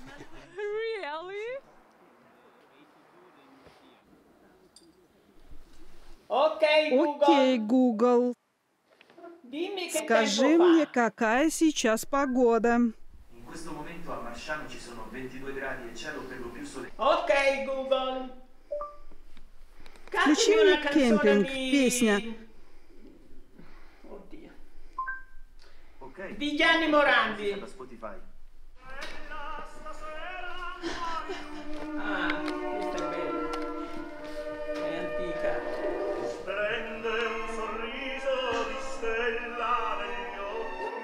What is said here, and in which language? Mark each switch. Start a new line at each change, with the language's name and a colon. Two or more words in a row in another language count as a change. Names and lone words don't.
Russian: Окей, Google. Скажи мне, какая сейчас погода? Окей, Google. Включи мне кемпинг, песня.
Italian: Di Gianni Morandi. Questa è bella. È antica. Splende un sorriso di stella negli occhi.